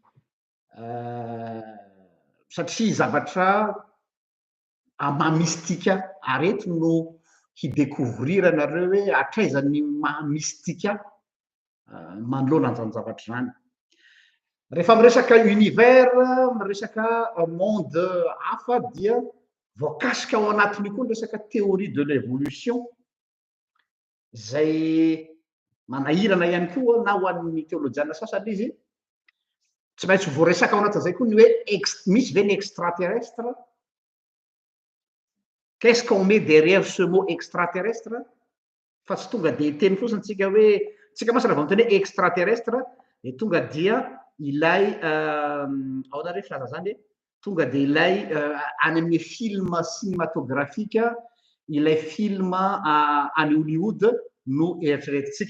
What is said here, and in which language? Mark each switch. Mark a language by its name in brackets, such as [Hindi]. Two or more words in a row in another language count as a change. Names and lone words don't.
[Malagasy] satria zavatra amamistika areto no hidécouvrir anareo hoe atraizany mahamistika manoloana an'izany zavatra zany rehefa miresaka univers miresaka monde hafa dia voakasika ao anatiny koa ny resaka [French] théorie de l'évolution [Malagasy] zay manahirana ihany koa na ho an'ny théolojiana sasany izy tsy maintsy voaresaka ao anatin'izay koa ny hoe misy ve ny extraterrestre. [French] Qu'est-ce qu'on met derrière ce mot extraterrestre? [Malagasy] Fa tsy tonga dia teny fotsiny tsika hoe tsika masana vao miteny hoe extraterrestre dia tonga dia ilay ao anareo filaza zany tonga dia ilay any amin'ny [French] film cinématographique [Malagasy] ilay film any Hollywood no eritreretintsika.